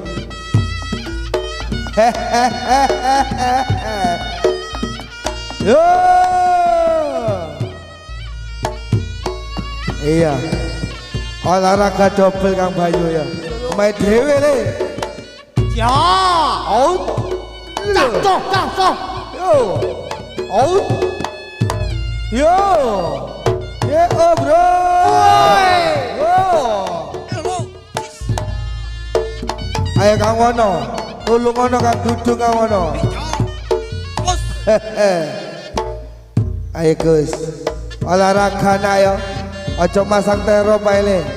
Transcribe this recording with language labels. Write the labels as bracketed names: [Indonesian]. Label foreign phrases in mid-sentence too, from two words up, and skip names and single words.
[Javanese] Yo. Iya. Olahraga double Kang Bayu ya. Main dhewe le. Ya. Out. Cok. Yo. Out. Yo. [English] Yeah, oh bro. [Javanese] Yo. Ayo Kang Wono. Tulung ono Kang Dudung Kang Wono. Ayo Gus. Olahraga nak yo. Ojo masang tero paile.